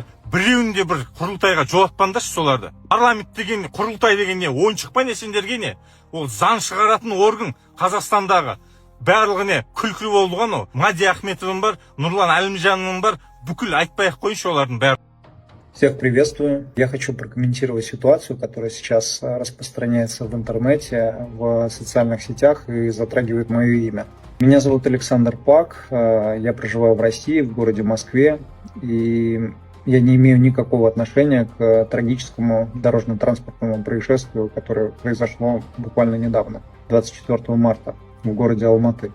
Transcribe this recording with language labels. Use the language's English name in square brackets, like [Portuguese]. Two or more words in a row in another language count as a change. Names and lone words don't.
[Kazakh] Біреуінде бір құрылтайға жолатпаңдаршы соларды. Парламент деген, құрылтай деген не? Ойыншық па не сендерге не? Ол заң шығаратын орган Қазақстандағы. Барлығы не? Күлкілі болды ғой. Мади Ахметовың бар, Нұрлан Әлімжанның бар, бүкіл айтпай-ақ қойыншы олардың бәрі. [Russian] Всех приветствую. Я хочу прокомментировать ситуацию, которая сейчас распространяется в интернете, в социальных сетях и затрагивает мое имя. Меня зовут Александр Пак, я проживаю в России, в городе Москве, и я не имею никакого отношения к трагическому дорожно-транспортному происшествию, которое произошло буквально недавно, 24 марта, в городе Алматы.